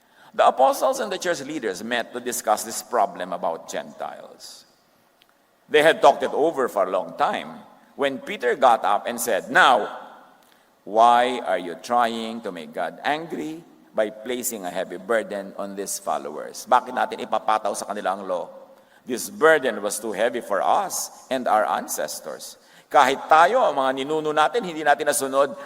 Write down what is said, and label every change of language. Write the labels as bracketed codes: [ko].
[en] The apostles and the church leaders met to discuss this problem about Gentiles. They had talked it over for a long time when Peter got up and said, "Now, why are you trying to make God angry by placing a heavy burden on these followers?" [tl] Bakit natin ipapataw sa kanila ang law? [en] This burden was too heavy for us and our ancestors. [tl] Kahit tayo, ang mga ninuno natin, hindi natin nasunod.